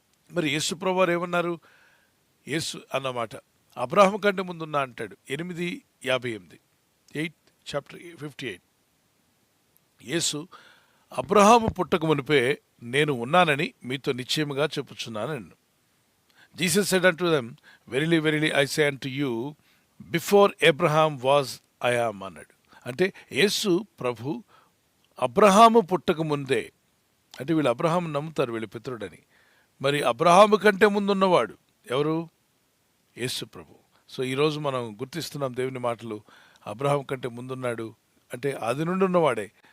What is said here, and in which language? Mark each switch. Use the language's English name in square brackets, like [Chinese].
[Telugu] మరి యేసుప్రభు వారు ఏమన్నారు? యేసు అన్నమాట అబ్రహాం కంటే ముందున్నా అంటాడు. 8:58 చాప్టర్ 58. యేసు అబ్రహాము పుట్టక మునిపే నేను ఉన్నానని మీతో నిశ్చయముగా చెప్పుచున్నాను. [English] Jesus said unto them, Verily, verily, I say unto you, before Abraham was, I am అన్నాడు. [Telugu] అంటే యేసు ప్రభు అబ్రహాము పుట్టక ముందే, అంటే వీళ్ళు అబ్రహాము నమ్ముతారు వీళ్ళ పితరుడని. మరి అబ్రహాము కంటే ముందున్నవాడు ఎవరు? యేసు ప్రభు. సో ఈరోజు మనం గుర్తిస్తున్నాం దేవుని మాటలు. అబ్రహాం కంటే ముందున్నాడు అంటే అది నుండి ఉన్నవాడే.